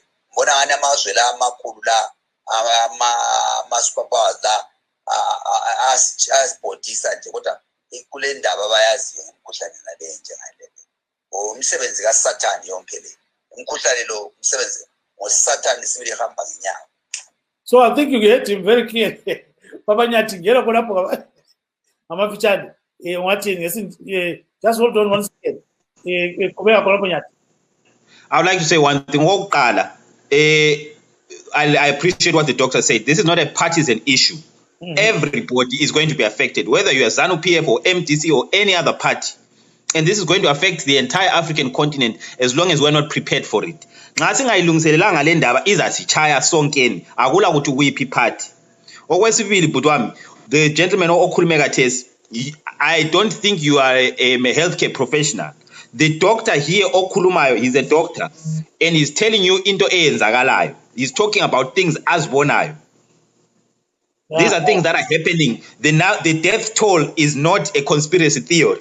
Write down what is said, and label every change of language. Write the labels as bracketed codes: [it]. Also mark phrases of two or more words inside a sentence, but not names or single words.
[nd] Mbona ngani amazwe la amakhulu la ama-superpowers la asibhodisa nje kodwa kule ndaba abayaziyo umkhuhlane nale njengayile. Umsebenzi kaSathane yonke le. Umkhuhlane lo umsebenzi ngoSathane sibili ehamba ngenyawo. [en] So I think you get him very clear. [nd] Papa Nyati, ngela khonapho ngamafitshane ngathi [en] just hold on one second. [nd] Qhubeka khonapho Nyati. [en] I would like to say one thing. I appreciate what the doctor said. This is not a partisan issue. Everybody is going to be affected, whether you are ZANU-PF or MDC or any other party. And this is going to affect the entire African continent as long as we're not prepared for it. [nd] Nxa singayilungiselelanga le ndaba izasichaya sonkeni akula ukuthi kuyiphi party. Okwesibili butwami, [en] the gentleman [nd] okhulume khathesi, [en] I don't think you are a healthcare professional. The doctor here okhulumayo, he's a doctor and he's telling you into eyenzakalayo. He's talking about things azibonayo. These are things that are happening. The death toll is not a conspiracy theory.